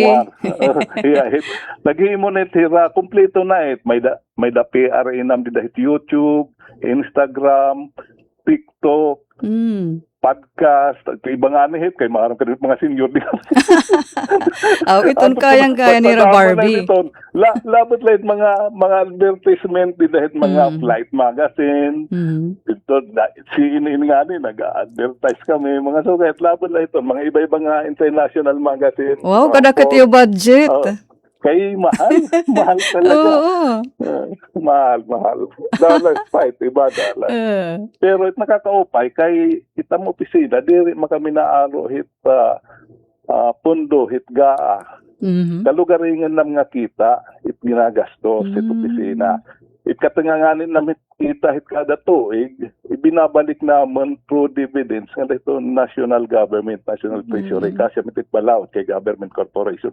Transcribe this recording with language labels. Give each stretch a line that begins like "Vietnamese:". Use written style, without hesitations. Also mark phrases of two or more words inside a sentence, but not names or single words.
Waray: Nag-iimo na itira, kompleto na it. May da PR inam didahit YouTube, Instagram, TikTok, podcast, iba nga ni hit, kay mga senior din. Iton kayang-kaya ni Barbie. Labot lang mga advertisement din dahil mga flight magazine. Ito, ini nga ni, nag-advertise kami. Mga sugat, labot lang ito. Mga iba-iba nga international magazine. Wow, kadakit yung budget. Kay mahal talaga. Mahal.
English: Dollar fight,
Waray: iba dollar. Pero nakakaupay, kay itang opisina, diri makami naaro hit pundo, hit gaa. Kalugaringan lang nga kita, it ginagastos, it opisina. Katanganganin namin kita hit kada tuig, ibinabalik naman
English: through dividends
Waray: nga ito
English: national government, national treasury,
Waray: kasi mitit balaw kay
English: government corporation.